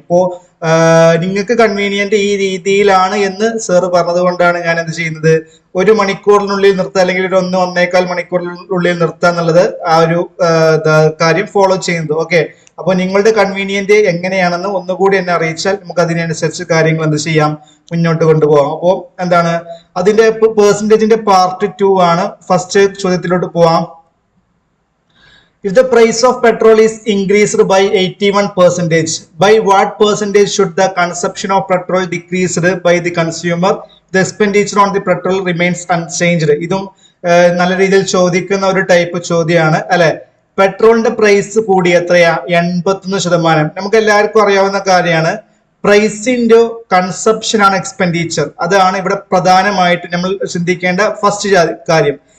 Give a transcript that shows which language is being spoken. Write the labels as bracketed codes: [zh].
[ml] അപ്പോൾ നിങ്ങൾക്ക് കൺവീനിയന്റ് ഈ രീതിയിലാണ് എന്ന് സാറ് പറഞ്ഞത് കൊണ്ടാണ് ഞാൻ എന്ത് ചെയ്യുന്നത്, 1 മണിക്കൂറിനുള്ളിൽ നിർത്തുക അല്ലെങ്കിൽ ഒരു 1.25 മണിക്കൂറിനുള്ളിൽ നിർത്തുക എന്നുള്ളത് ആ ഒരു കാര്യം ഫോളോ ചെയ്യുന്നത്. ഓക്കെ, അപ്പോൾ നിങ്ങളുടെ കൺവീനിയന്റ് എങ്ങനെയാണെന്ന് ഒന്നുകൂടി എന്നെ അറിയിച്ചാൽ നമുക്ക് അതിനനുസരിച്ച് കാര്യങ്ങൾ എന്ത് ചെയ്യാം, മുന്നോട്ട് കൊണ്ടുപോകാം. അപ്പോൾ എന്താണ് അതിന്റെ പെർസെന്റേജിന്റെ പാർട്ട് 2 ആണ്. ഫസ്റ്റ് ചോദ്യത്തിലോട്ട് പോവാം. [en] If the price of petrol is increased by 81%, by what percentage should the consumption of petrol decreased by the consumer? The expenditure on the petrol remains unchanged. [ml] ഇതും നല്ല രീതിയിൽ ചോദിക്കുന്ന ഒരു ടൈപ്പ് ചോദ്യമാണ് അല്ലെ. പെട്രോളിന്റെ പ്രൈസ് കൂടി എത്രയാ? 81%. നമുക്ക് എല്ലാവർക്കും അറിയാവുന്ന കാര്യമാണ്. പ്രൈസ് ഇൻറ്റു കൺസപ്ഷൻ ആണ് എക്സ്പെൻഡിച്ചർ. അതാണ് ഇവിടെ പ്രധാനമായിട്ട് നമ്മൾ ചിന്തിക്കേണ്ട ഫസ്റ്റ് കാര്യം.